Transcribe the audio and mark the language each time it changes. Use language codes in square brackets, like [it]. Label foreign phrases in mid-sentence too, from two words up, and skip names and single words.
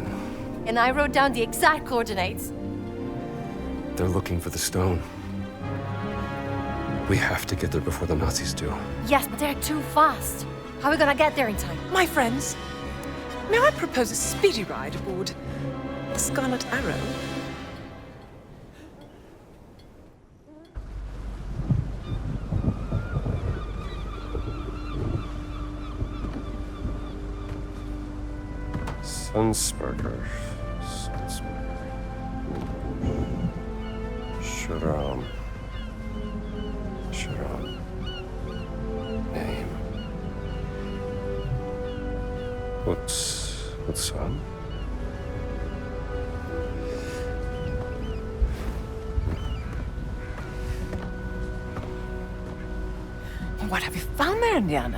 [en] And I wrote down the exact coordinates. They're looking for the stone. We have to get there before the Nazis do. Yes, but they're too fast. How are we gonna get there in time? My friends, may I propose a speedy ride aboard the Scarlet Arrow? Sunsparker. Sunsparker. Sharam. Sharam. Name. What's on? What have you found there, Indiana?